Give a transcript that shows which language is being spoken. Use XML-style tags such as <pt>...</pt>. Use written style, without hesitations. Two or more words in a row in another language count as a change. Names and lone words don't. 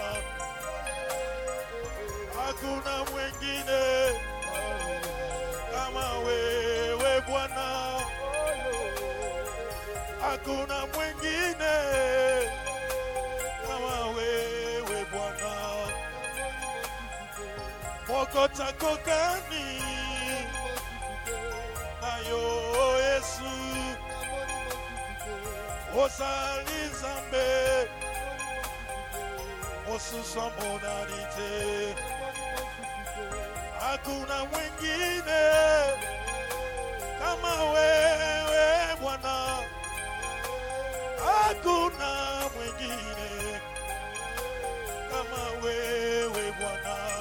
<sw>Hakuna mwingine kama wewe Bwana. Hakuna mwingine kama wewe Bwana.</sw> <ln>Mokota kokani nayo Yesu osali Nzambe osusa monalite.</ln> <sw>Hakuna mwingine kama wewe Bwana. Hakuna mwingine kama wewe Bwana.</sw>